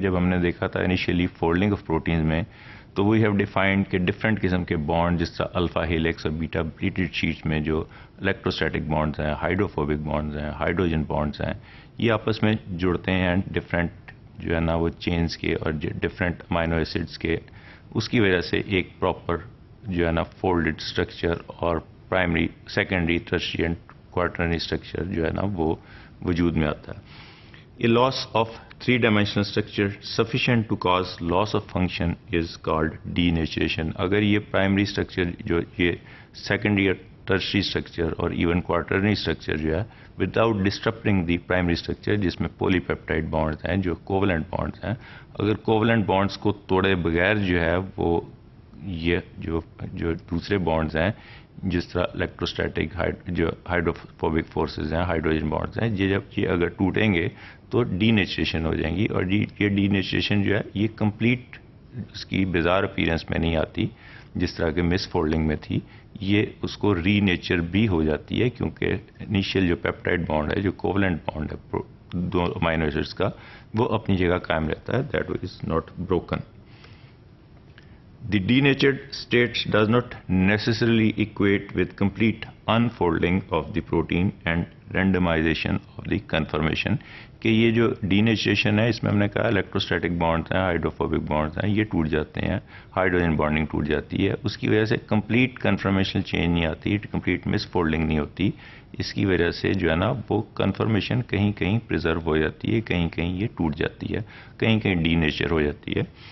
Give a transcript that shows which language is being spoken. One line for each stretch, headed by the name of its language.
Hindi: जब हमने देखा था इनिशियली फोल्डिंग ऑफ प्रोटीन में, तो
English: we have defined
Hindi: कि डिफरेंट किस्म के बॉन्ड जिस तरह अल्फा हेलिक्स और बीटा प्लीटेड शीट्स में जो इलेक्ट्रोस्टैटिक बॉन्ड्स हैं, हाइड्रोफोबिक बॉन्ड्स हैं, हाइड्रोजन बॉन्ड्स हैं, ये आपस में जुड़ते हैं डिफरेंट जो है ना वो चेन्स के और डिफरेंट अमाइनो एसिड्स के. उसकी वजह से एक प्रॉपर जो है ना फोल्डेड स्ट्रक्चर और
English: primary, secondary, tertiary and quaternary structure
Hindi: जो है ना वो वजूद में आता है.
English: A loss of 3-dimensional structure sufficient to cause loss of function is called denaturation.
Hindi: अगर ये प्राइमरी स्ट्रक्चर जो ये सेकेंडरी, टर्शियरी स्ट्रक्चर और इवन क्वार्टरनरी स्ट्रक्चर जो है
English: without disturbing the primary structure,
Hindi: जिसमें पॉलीपेप्टाइड बॉन्ड्स हैं जो कोवलेंट बॉन्ड्स हैं, अगर कोवलेंट बॉन्ड्स को तोड़े बगैर जो है वो ये जो दूसरे बॉन्ड्स हैं जिस तरह इलेक्ट्रोस्टैटिक जो हाइड्रोफोबिक फोर्सेस हैं, हाइड्रोजन बॉन्ड्स हैं, ये जब ये अगर टूटेंगे तो डीनेचुरेशन हो जाएंगी. और ये डीनेचुरेशन जो है ये कंप्लीट उसकी बिजार अपीयरेंस में नहीं आती जिस तरह के मिसफोल्डिंग में थी. ये उसको रीनेचर भी हो जाती है क्योंकि इनिशियल जो पेप्टाइड बॉन्ड है, जो कोवलेंट बॉन्ड है दो अमाइनो एसिड्स का, वो अपनी जगह कायम रहता है.
English: That is not broken. The denatured state does not necessarily equate with complete unfolding of the protein and randomization of the conformation.
Hindi: कि ये जो denaturation है इसमें हमने कहा इलेक्ट्रोस्टैटिक बॉन्ड्स हैं, हाइड्रोफोबिक बॉन्ड्स हैं, ये टूट जाते हैं, हाइड्रोजन बॉन्डिंग टूट जाती है. उसकी वजह से कंप्लीट कन्फर्मेशनल चेंज नहीं आती, कंप्लीट मिसफोल्डिंग नहीं होती. इसकी वजह से जो है ना वो कन्फर्मेशन कहीं कहीं प्रिजर्व हो जाती है, कहीं कहीं ये टूट जाती है, कहीं कहीं डीनेचर हो जाती है.